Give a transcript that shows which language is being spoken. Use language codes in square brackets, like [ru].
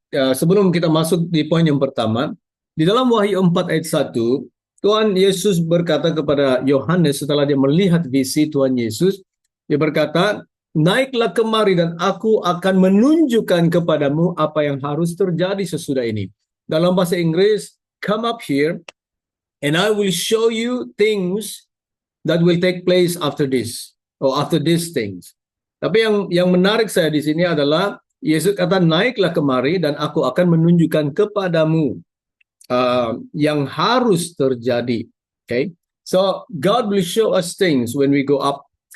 [id] Sebelum kita masuk di poin yang pertama, di dalam Wahyu 4 ayat 1, Tuhan Yesus berkata kepada Yohanes setelah dia melihat visi Tuhan Yesus, dia berkata, naiklah kemari dan aku akan menunjukkan kepadamu apa yang harus terjadi sesudah ini. Dalam bahasa Inggris, [en] come up here and I will show you things that will take place after this, or after these things. [id] Tapi yang menarik saya di sini adalah Yesus kata naiklah kemari dan aku akan menunjukkan kepadamu yang harus terjadi. [en] Okay, so God will show us things when we go up.